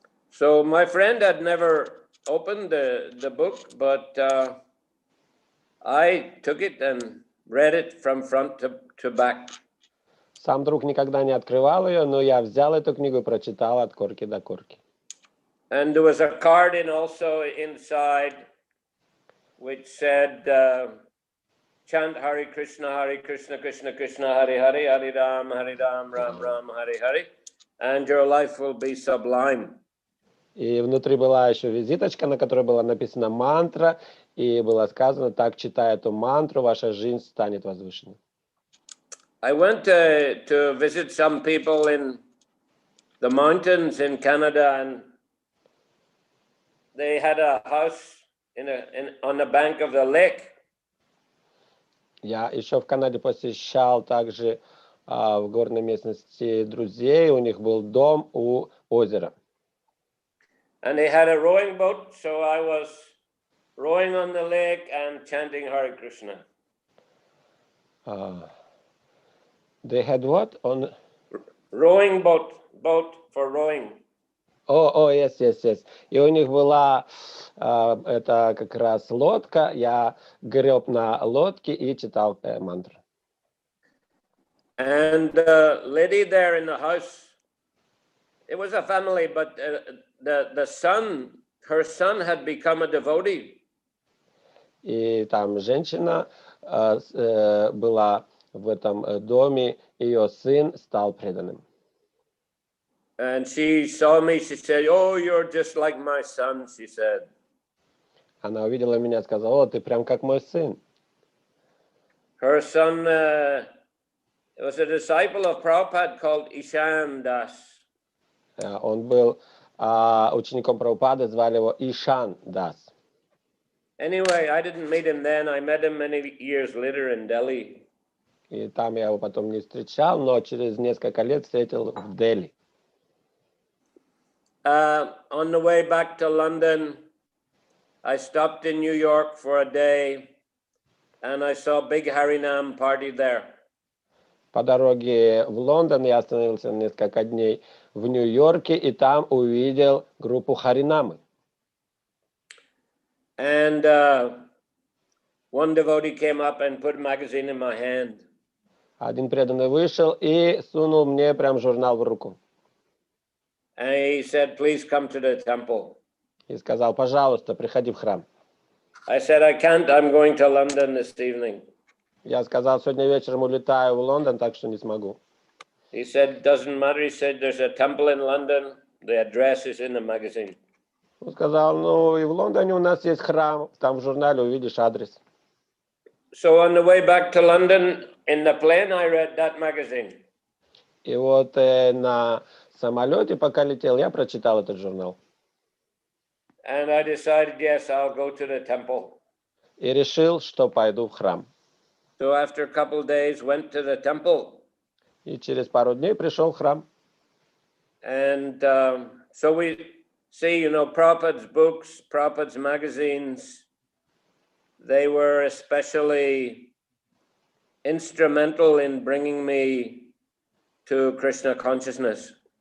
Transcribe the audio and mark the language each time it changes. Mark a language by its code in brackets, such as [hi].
[en] So my friend had never opened the book, but I took it and read it from front to back. [ru] Сам друг никогда не открывал ее, но я взял эту книгу и прочитал от корки до корки. [en] And there was a card also inside which said, chant Hare Krishna, Krishna Krishna, Hare Hare, Hare Ram, Ram Ram, Hare Hare, and your life will be sublime. [ru] И внутри была еще визиточка, на которой была написана мантра, и было сказано, так, читая эту мантру, ваша жизнь станет возвышенной. [en] I went to visit some people in the mountains in Canada, and they had a house on the bank of the lake. [ru] Я еще в Канаде посещал также в горной местности друзей, у них был дом у озера. [en] And they had a rowing boat, so I was rowing on the lake and chanting Hare Krishna. They had what? On rowing boat for rowing. Yes. [ru] И у них была это как раз лодка. Я греб на лодке и читал мантру. [en] And the lady there in the house, it was a family, but her son had become a devotee. [ru] И там женщина была в этом доме, ее сын стал преданным. [en] And she saw me, she said, "Oh, you're just like my son," she said. [ru] Она увидела меня и сказала, ты прям как мой сын. [en] Her son was a disciple of Prabhupada called Ishan Das. [ru] Он был учеником Прабхупады, звали его Ишан Дас. [en] Anyway, I didn't meet him then. I met him many years later in Delhi. [ru] И там я его потом не встречал, но через несколько лет встретил в Дели. [en] On the way back to London, I stopped in New York for a day, and I saw a big Harinam party there. [ru] По дороге в Лондон я остановился несколько дней в Нью-Йорке, и там увидел группу Харинамы. [en] And one devotee came up and put a magazine in my hand. [ru] Один преданный вышел и сунул мне прям журнал в руку. [en] And he said, "Please come to the temple." [ru] И сказал, пожалуйста, приходи в храм. [en] I said, "I can't. I'm going to London this evening." [ru] Я сказал, сегодня вечером улетаю в Лондон, так что не смогу. [en] He said, "Doesn't matter." He said, "There's a temple in London. The address is in the magazine." [ru] Он сказал, и в Лондоне у нас есть храм, там в журнале увидишь адрес. [en] So on the way back to London, in the plane, I read that magazine. [ru] И вот на самолете, пока летел, я прочитал этот журнал. [en] And I decided, yes, I'll go to the temple. [ru] И решил, что пойду в храм. [en] So after a couple of days, went to the temple. [ru] И через пару дней пришел в храм. [en] And so we see, Prabhupada's books, Prabhupada's magazines, they were especially instrumental in bringing me to Krishna consciousness.